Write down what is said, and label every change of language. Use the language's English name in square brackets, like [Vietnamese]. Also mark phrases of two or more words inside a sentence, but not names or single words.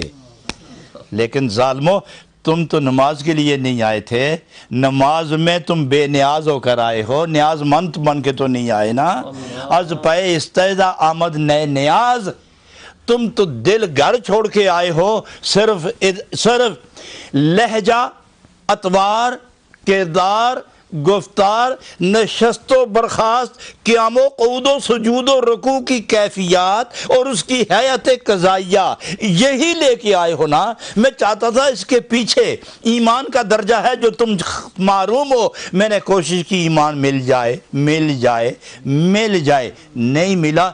[Urdu] لیکن ظالمو, تم تو نماز کے لیے نہیں آئے تھے, نماز میں تم بے نیاز ہو کر آئے ہو, نیاز مند بن کے تو نہیں آئے نا. [Persian] از پہ استیزا آمد نئے نیاز, [Urdu] تم تو دل گھر چھوڑ کے آئے ہو, صرف لہجہ, اطوار, کردار, گفتار, نشست و برخاست, قیام و قعود و سجود و رکوع کی کیفیات اور اس کی حیات قضائیہ, یہی لے کے آئے ہو نا. میں چاہتا تھا اس کے پیچھے ایمان کا درجہ ہے جو تم معروم ہو. میں نے کوشش کی ایمان مل جائے, مل جائے, مل جائے, نہیں ملا.